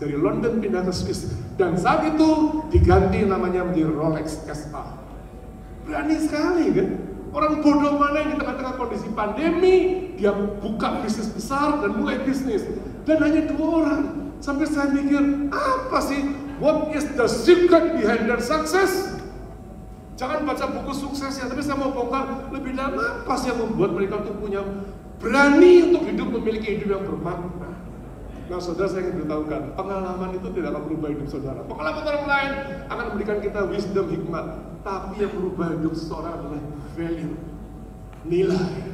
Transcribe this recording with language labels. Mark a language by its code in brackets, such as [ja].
[id] Dari London pindah ke Swiss. Dan saat itu diganti namanya menjadi Rolex SA. Berani sekali kan? Orang bodoh mana yang di tengah-tengah kondisi pandemi, dia buka bisnis besar dan mulai bisnis. Dan hanya 2 orang. Sampai saya mikir, apa sih? [en] What is the secret behind their success? [id] Jangan baca buku suksesnya, tapi saya mau bongkar lebih dalam apa sih yang membuat mereka tuh punya berani untuk hidup, memiliki hidup yang bermakna. Nah saudara, saya ingin beritahukan, pengalaman itu tidak akan merubah hidup saudara. Pengalaman orang lain akan memberikan kita wisdom, hikmat. Tapi yang merubah hidup seseorang adalah value, nilai.